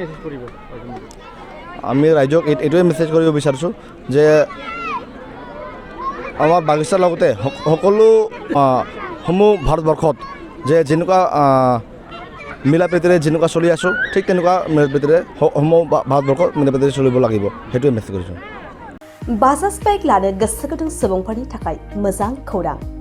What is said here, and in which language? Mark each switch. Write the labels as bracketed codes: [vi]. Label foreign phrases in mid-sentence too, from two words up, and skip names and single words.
[as] আমি ৰাইজক এইটোৱে মেছেজ কৰিব বিচাৰিছোঁ যে আমাৰ বাগিচাৰ লগতে সকলো সমূহ ভাৰতবৰ্ষত যে যেনেকুৱা মিলা প্ৰীতিৰে যেনেকুৱা চলি আছোঁ, ঠিক তেনেকুৱা মিলা প্ৰীতিৰে সমূহ ভাৰতবৰ্ষত মিলা প্ৰীতিৰে চলিব লাগিব, সেইটোৱে মেছেজ কৰিছোঁ। [brx] बाजाज बाइक लानो गोसो गुदुं सुबुंफोरनि थाखाय मोजां खौरां।